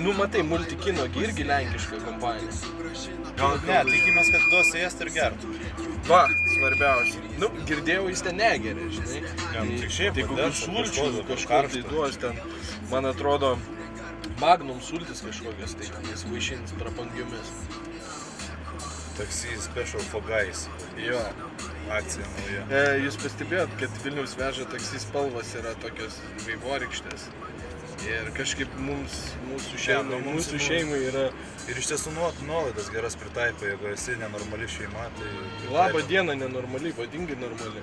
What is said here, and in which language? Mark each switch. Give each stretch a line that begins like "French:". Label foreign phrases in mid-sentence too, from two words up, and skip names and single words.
Lithuanian: Matai, Multikino irgi lenkiška kompanija. Gal ne, tikimės, kad duos ėsti ir gertų. Va, svarbiausia. Girdėjau, jis ten negeria, žinai. Tik šiaip, tai kokius sulčių kažkur tai duos ten, man atrodo, Magnum sultis kažkokias, tai ten jis vaišins prapangiomis.
English: Taxi special for guys.
Lithuanian: Jo. Akcija nauja. Jūs pastebėjot, kad Vilniaus veža taksi spalvas yra tokios vaivorykštės. Ir kažkaip mūsų šeimai yra... Ir iš tiesų nuolaidas geras pritaiko, jeigu esi nenormali šeima, tai... Labą dieną nenormali, vadingai normali.